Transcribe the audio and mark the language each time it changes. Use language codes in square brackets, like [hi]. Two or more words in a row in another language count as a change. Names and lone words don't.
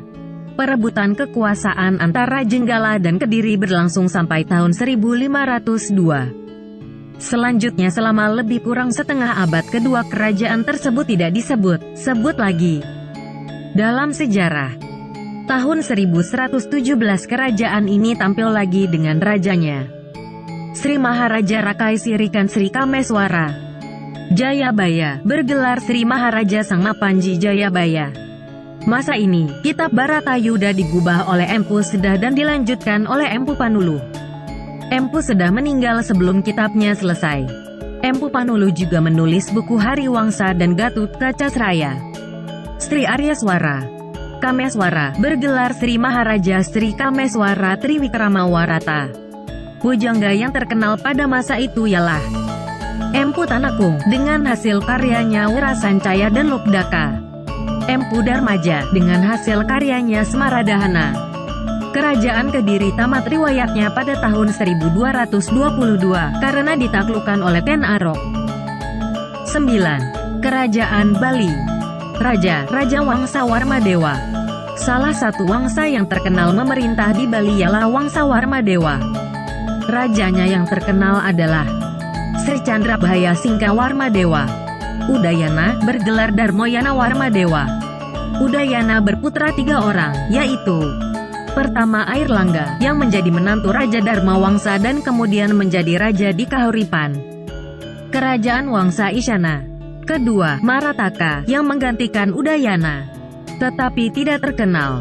[id] Perebutan kekuasaan antara Jenggala dan Kediri berlangsung sampai tahun 1502. Selanjutnya selama lebih kurang setengah abad kedua kerajaan tersebut tidak disebut lagi dalam sejarah. Tahun 1117 kerajaan ini tampil lagi dengan rajanya, Sri Maharaja Rakai Sirikan Sri Kameswara Jayabaya, bergelar Sri Maharaja Sang Mapanji Jayabaya. Masa ini, kitab Baratayuda digubah oleh Empu Sedah dan dilanjutkan oleh Empu Panuluh. Empu Sedah meninggal sebelum kitabnya selesai. Empu Panuluh juga menulis buku Hariwangsa dan Gatut Kacasraya. Sri Aryaswara Kameswara, bergelar Sri Maharaja Sri Kameswara Triwikramawarata. Pujangga yang terkenal pada masa itu ialah Empu Tanakung, dengan hasil karyanya Wirasancaya dan Lobdaka. Empu Darmaja, dengan hasil karyanya Semaradahana. Kerajaan Kediri tamat riwayatnya pada tahun 1222 karena ditaklukkan oleh Ken Arok. 9. Kerajaan Bali. Raja Wangsa Warmadewa. Salah satu wangsa yang terkenal memerintah di Bali ialah Wangsa Warmadewa. Rajanya yang terkenal adalah Sri Chandrabhaya Singka Warmadewa. Udayana bergelar Darmoyana Warmadewa. Udayana berputra 3 orang, yaitu pertama Airlangga, yang menjadi menantu Raja Dharma Wangsa dan kemudian menjadi raja di Kahuripan, Kerajaan Wangsa Isyana. Kedua, Marataka, yang menggantikan Udayana, tetapi tidak terkenal.